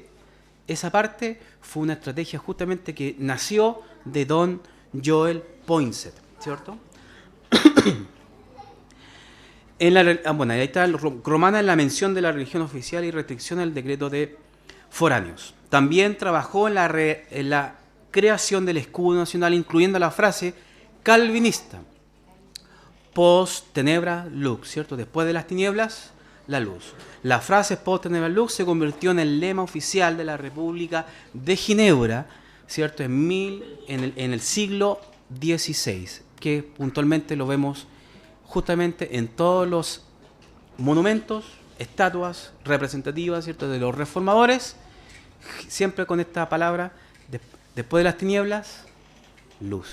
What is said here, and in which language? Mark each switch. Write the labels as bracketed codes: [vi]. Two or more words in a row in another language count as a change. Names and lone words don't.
[es] Esa parte fue una estrategia justamente que nació de don Joel Poinsett, ¿cierto? Ahí está romana en la mención de la religión oficial y restricción al decreto de foráneos. También trabajó en la creación del escudo nacional, incluyendo la frase calvinista, [la] post tenebra lux, [es] ¿cierto? Después de las tinieblas, la luz. La frase [la] post tenebra lux [es] se convirtió en el lema oficial de la República de Ginebra, ¿cierto? En el siglo XVI, que puntualmente lo vemos justamente en todos los monumentos, estatuas representativas, ¿cierto?, de los reformadores, siempre con esta palabra, después de las tinieblas, luz.